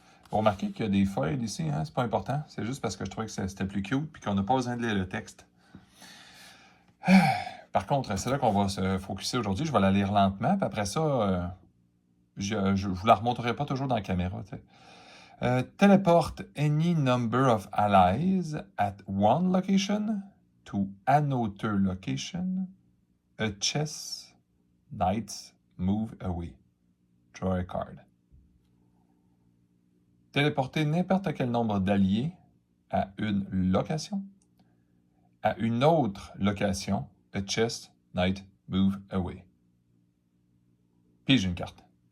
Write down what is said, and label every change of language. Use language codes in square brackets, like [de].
[fr] Vous remarquez qu'il y a des feuilles ici, hein? C'est pas important. C'est juste parce que je trouvais que c'était plus cute et qu'on n'a pas besoin de lire le texte. Par contre, c'est là qu'on va se focuser aujourd'hui. Je vais la lire lentement, puis après ça, je vous la remonterai pas toujours dans la caméra. [en] Teleport any number of allies at one location to another location. A chess knight move away. Draw a card. [fr] Téléporter n'importe quel nombre d'alliés à une location. À une autre location, [en] a chess knight move away. [fr] Pige une carte.